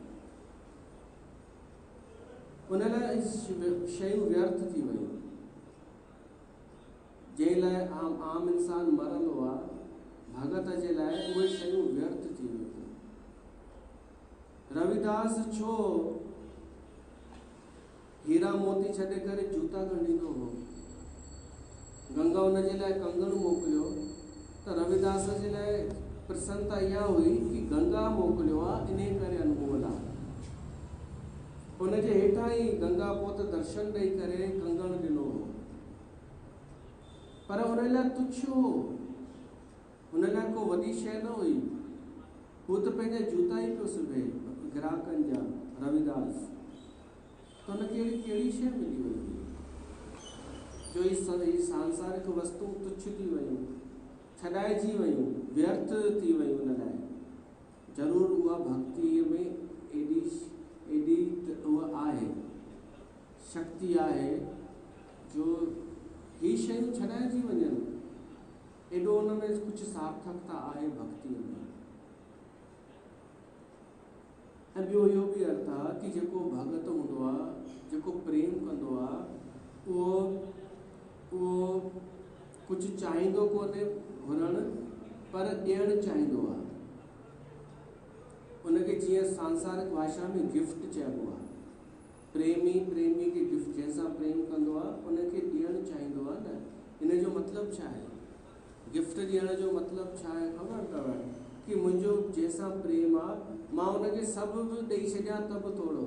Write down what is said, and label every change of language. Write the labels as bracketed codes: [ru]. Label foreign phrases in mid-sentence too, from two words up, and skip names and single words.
[sd] उन लाइ शयूं व्यर्थ थी वियूं। जंहिं लाइ आम इंसान मरंदो आहे, भगत जे लाइ उहे शयूं व्यर्थ थी वियूं। रविदास छो हीरा मोती छॾे करे जूता ॻंढींदो हो? गंगा उनजे लाइ कंगण मोकिलियो त रविदास जे लाइ प्रसन्नता इहा हुई कि गंगा मोकिलियो आहे, इन करे अनमोल आहे। उनजे हेठां ई गंगा पोत दर्शन ॾेई करे कंगण ॾिनो हो, पर उन लाइ तुच्छ हो, उन लाइ को वॾी शइ न हुई। हू त पंहिंजा जूता ई पियो सिबे ग्राहकनि जा, रविदास। त उनखे कहिड़ी शइ मिली वई हुई जो ही सांसारिक वस्तु तुच्छ थी वियूं, छॾाइजी वियूं, व्यर्थ थी वियूं। उन लाइ ज़रूरु उहा भक्तीअ में एॾी उहा आहे, शक्ति आहे जो ही शयूं छॾाइजी वञनि। एॾो उन में कुझु सार्थकता आहे भक्तीअ में। ऐं ॿियो इहो बि अर्थ आहे कि जेको भगत हूंदो आहे, जेको प्रेम कंदो आहे, कुछ चाहींदो कोन्हे घुरण, पर ॾियणु चाहींदो आहे। उनखे जीअं सांसारिक भाषा में गिफ्ट चइबो आहे। प्रेमी प्रेमी खे गिफ्ट, जंहिंसां प्रेम कंदो आहे उनखे ॾियणु चाहींदो आहे न। इन जो मतिलबु छा आहे? गिफ्ट ॾियण जो मतिलबु छा आहे ख़बर अथव? कि मुंहिंजो जंहिंसां प्रेम आहे, मां उनखे सभु बि ॾेई छॾियां त बि थोरो।